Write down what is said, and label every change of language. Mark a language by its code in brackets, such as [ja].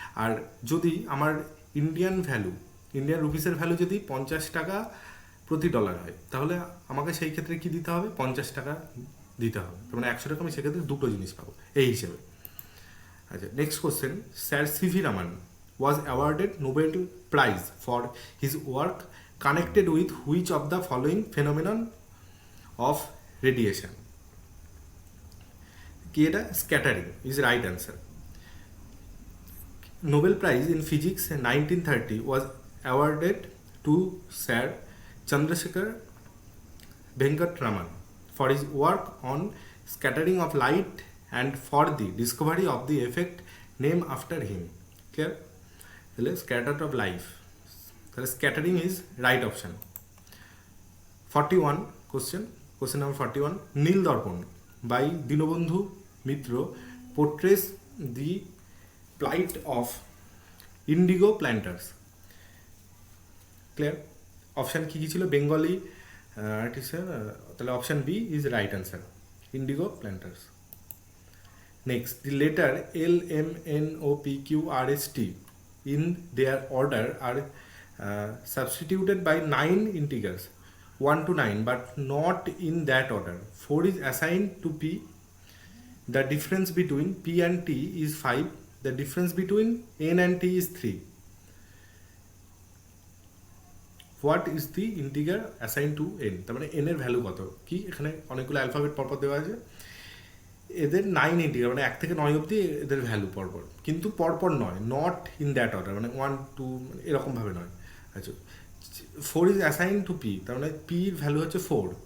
[bn] আর যদি আমার Indian রুপিসের value যদি 50 টাকা প্রতি ডলার হয়, তাহলে আমাকে সেই ক্ষেত্রে কি দিতে হবে? 50 টাকা দিতে হবে। মানে 100 টাকা আমি সেক্ষেত্রে দুটো জিনিস পাবো এই হিসেবে। আচ্ছা, next question. [en] Sir CV Raman was awarded Nobel Prize for his work connected with which of the following phenomenon of radiation? [bn] কি এটা? [en] Scattering is right answer. Nobel Prize in Physics 1930 was awarded to Sir Chandrasekhar Venkat Raman for his work on scattering of light and for the discovery of the effect named after him. Clear? তাহলে scatter of life, তাহলে scattering is right option. 41 question number 41। Nil Darpan by Dinabandhu Mitra portrays the plight of indigo planters. Clear? [bn] Option কী কী ছিল? [en] Bengali artisan, তাহলে option B is right answer, indigo planters. Next, the letter L M N O P Q R S T in their order are substituted by 9 integers 1 to 9 but not in that order. 4 is assigned to P. The difference between P and T is 5. The difference between N and T is 3. What is the integer assigned to N? [bn] তার মানে N এর value কত? কি এখানে অনেকগুলো alphabet পরপর দেওয়া আছে, এদের 9 ইন্টিজার মানে 1 থেকে 9 অবধি এদের ভ্যালু পরপর, কিন্তু পরপর নয়, [en] not in that order, [bn] মানে 1 2 এরকমভাবে নয়। আচ্ছা, [en] 4 is assign to P, [bn] তার মানে পির ভ্যালু হচ্ছে 4।